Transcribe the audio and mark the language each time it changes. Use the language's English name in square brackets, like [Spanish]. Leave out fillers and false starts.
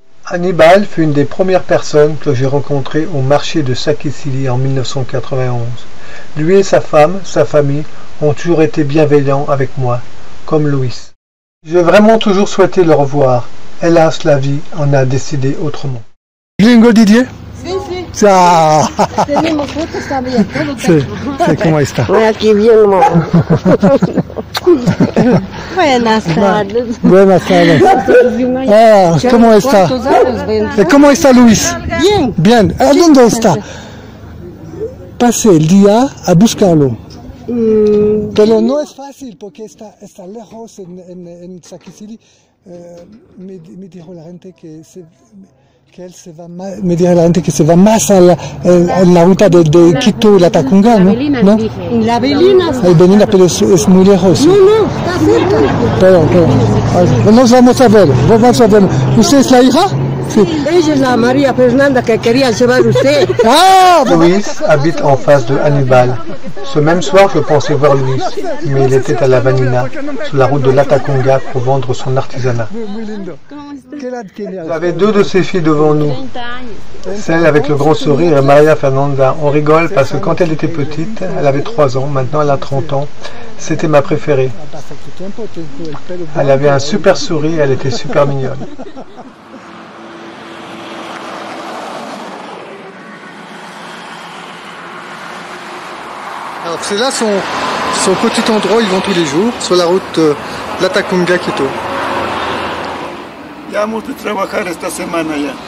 [French] Hannibal fut une des premières personnes que j'ai rencontrées au marché de Sakisili en 1991. Lui et sa femme, sa famille, ont toujours été bienveillants avec moi, comme Louis. J'ai vraiment toujours souhaité le revoir. Hélas, la vie en a décidé autrement. [Spanish] Gringo Didier? Sí, sí. Ciao. Tenemos fotos también, todo Sí, sí, ¿cómo está? Aquí bien, mamá. Buenas tardes. Buenas tardes. Ah, ¿cómo está? ¿Cómo está Luis? Bien. Bien. ¿A dónde está? Pasé el día a buscarlo. Pero no es fácil porque está lejos en Sakisili. Me dijo la gente que él se va más, me dijo la gente que se va más a la ruta de Quito y la Tacunga, ¿no? En la Belina. Ahí Belina, pero es muy lejos. No, está cerca. Pero, nos vamos a ver, ¿Usted es la hija? Sí. Ella es la María Fernanda que quería llevar usted. Ah, [French] Louis habite en face de Hannibal. Ce même soir, je pensais voir Louis, mais il était à la Vanina, sur la route de l'Ataconga pour vendre son artisanat. J'avais deux de ses filles devant nous. Celle avec le grand sourire est Maria Fernanda. On rigole parce que quand elle était petite, elle avait 3 ans, maintenant elle a 30 ans. C'était ma préférée. Elle avait un super sourire, elle était super mignonne. alors c'est là son petit endroit où ils vont tous les jours, sur la route Latacunga Quito. [Spanish] Ya vamos a trabajar esta semana ya.